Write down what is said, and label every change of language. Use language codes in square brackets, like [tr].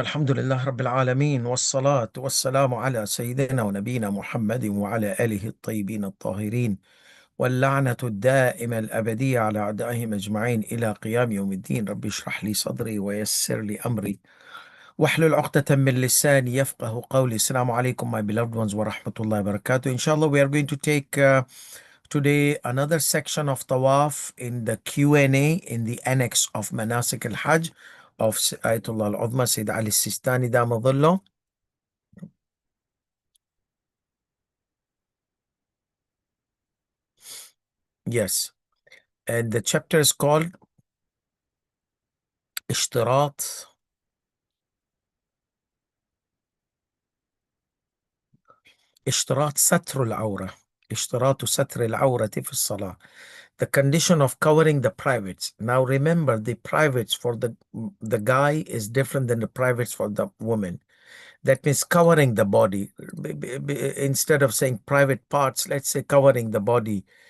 [ar] الحمد لله رب العالمين، والصلاة والسلام على سيدنا ونبينا محمد وعلى آله الطيبين الطاهرين، واللعنة الدائمة الأبدية على أعدائهم أجمعين إلى قيام يوم الدين. رب اشرح لي صدري ويسر لي أمري واحلل عقدة من لساني يفقه قولي. السلام عليكم [en] my beloved ones [ar] ورحمة الله وبركاته. [en] Inshallah, we are going to take today another section of Tawaf in the Q&A in the annex of Manasik al-Hajj of Ayatollah al-Uzma Sayyid Ali Sistani Damadullah. Yes, and the chapter is called [ar] اشتراط ستر العورة. اشتراط ستر العورة في الصلاة. [en] The condition of covering the privates. Now remember, the privates for the guy is different than the privates for the woman. That means covering the body. Instead of saying private parts, let's say covering the body.